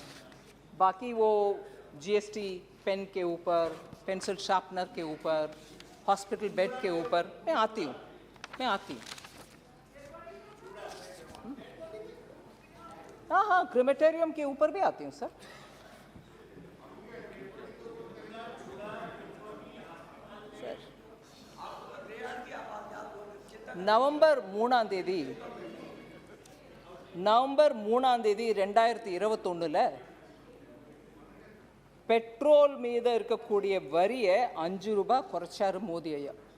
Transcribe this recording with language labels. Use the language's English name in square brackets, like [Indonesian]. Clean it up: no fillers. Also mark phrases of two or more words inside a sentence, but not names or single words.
[Hindi] बाकी वो जीएसटी पेन के ऊपर, [English] pencil sharpener [Hindi] के ऊपर, [English] hospital bed [Hindi] के ऊपर मैं आती हूँ, मैं आती हूँ। हाँ हाँ, क्रिमेटेरियम के ऊपर भी आती हूँ सर। [Tamil] நவம்பர் 3ஆம் தேதி 2021 பெட்ரோல் மீது இருக்கக்கூடிய வரியை 5 ரூபாய் குறைச்சாரு மோடி ஐயா.